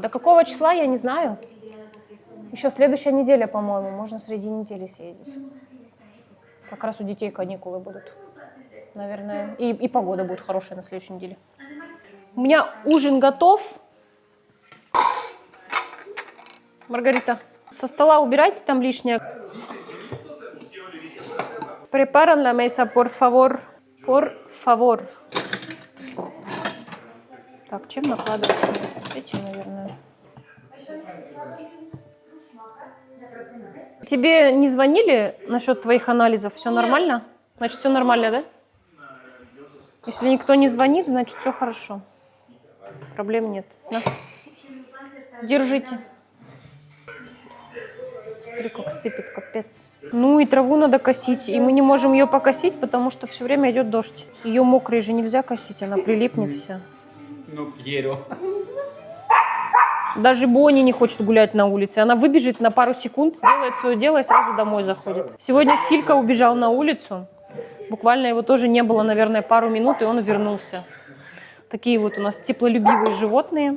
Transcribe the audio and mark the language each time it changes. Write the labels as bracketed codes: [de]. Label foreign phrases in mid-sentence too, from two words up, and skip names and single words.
[ru] До какого числа, я не знаю. Еще следующая неделя, по-моему, можно среди недели съездить. Как раз у детей каникулы будут, наверное. И погода будет хорошая на следующей неделе. У меня ужин готов. Маргарита, со стола убирайте там лишнее. [es] Preparan la mesa, por favor. Por favor. [ru] Так, чем накладывать? Этим, наверное. Тебе не звонили насчет твоих анализов? Все нормально? Значит, все нормально, да? Если никто не звонит, значит, все хорошо. Проблем нет. На. Держите. Смотри, как сыпет, капец. Ну и траву надо косить. И мы не можем ее покосить, потому что все время идет дождь. Ее мокрой же нельзя косить, она прилипнет вся. [es] No quiero. [ru] Даже Бонни не хочет гулять на улице. Она выбежит на пару секунд, сделает свое дело и сразу домой заходит. Сегодня Филька убежал на улицу. Буквально его тоже не было, наверное, пару минут, и он вернулся. Такие вот у нас теплолюбивые животные.